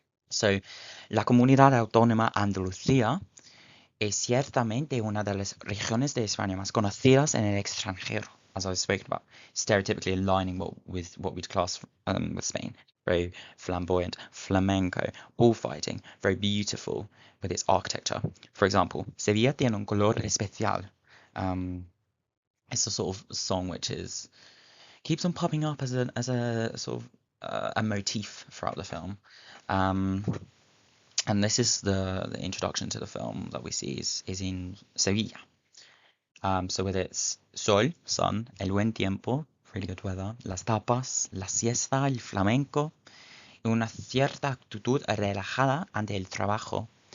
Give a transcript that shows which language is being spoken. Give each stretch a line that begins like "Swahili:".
Spanish: So, la Comunidad Autónoma Andalucía es ciertamente una de las regiones de España más conocidas en el extranjero,
English: as I've spoken about, stereotypically aligning with what we'd class with Spain. Very flamboyant, flamenco, bullfighting, very beautiful with its architecture. For example,
Spanish: Sevilla tiene un color especial.
English: It's a sort of song which keeps on popping up as a sort of a motif throughout the film. And this is the introduction to the film that we see is in Sevilla. So with its
Spanish: sol, sun, el buen tiempo,
English: really good weather,
Spanish: las tapas, la siesta, el flamenco, y una cierta actitud relajada ante el trabajo.